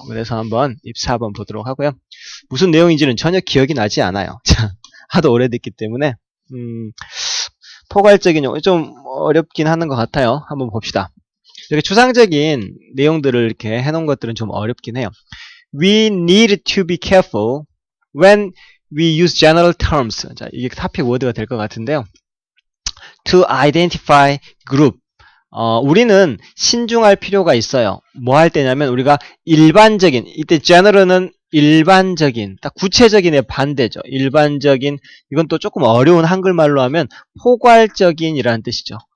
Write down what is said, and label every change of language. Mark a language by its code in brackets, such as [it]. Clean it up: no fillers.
[ko] 그래서 한번 24번 보도록 하고요. 무슨 내용인지는 전혀 기억이 나지 않아요. 자, 하도 오래됐기 때문에 포괄적인 용어 좀 어렵긴 하는 것 같아요. 한번 봅시다. 이렇게 추상적인 내용들을 이렇게 해놓은 것들은 좀 어렵긴 해요. [en] We need to be careful when we use general terms. [ko] 자, 이게 [en] topic word [ko] 가 될 것 같은데요. [en] To identify group. [ko] 우리는 신중할 필요가 있어요. 뭐 할 때냐면 우리가 일반적인, 이때 general은 일반적인, 딱 구체적인의 반대죠. 일반적인, 이건 또 조금 어려운 한글말로 하면 포괄적인이라는 뜻이죠.